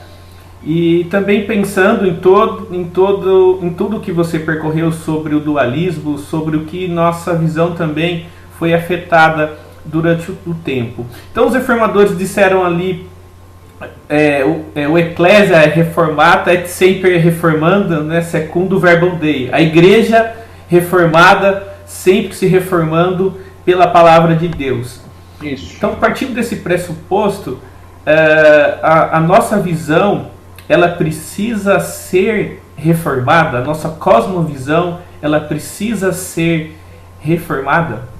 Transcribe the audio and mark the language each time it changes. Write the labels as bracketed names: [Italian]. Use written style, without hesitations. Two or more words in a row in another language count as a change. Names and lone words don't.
[Portuguese] E também pensando em tudo que você percorreu sobre o dualismo, sobre o que nossa visão também foi afetada durante o tempo. Então os reformadores disseram ali, o [Latin] Ecclesia reformata et sempre reformanda, né, secundo verbum Dei. [Portuguese] A igreja reformada sempre se reformando pela palavra de Deus. Isso. Então, partindo desse pressuposto, a nossa visão ela precisa ser reformada, a nossa cosmovisão ela precisa ser reformada?